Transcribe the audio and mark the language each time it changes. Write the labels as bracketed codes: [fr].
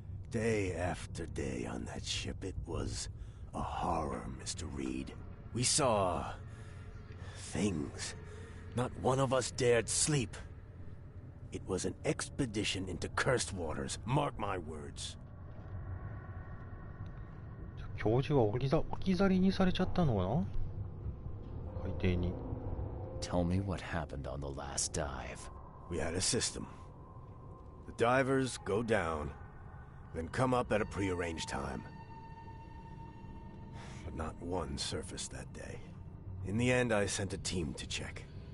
[en] Day after day on that ship, it was a horror, Mr. Reed. We saw things. Not one of us dared sleep. It was an expedition into cursed waters. Mark my words. [ja] 教授は置き去りにされちゃったのかな？海底に。 [en] Tell me what happened on the last dive. We had a system. The divers go down, then come up at a prearranged time. But not one surfaced that day. In the end, I sent a team to check.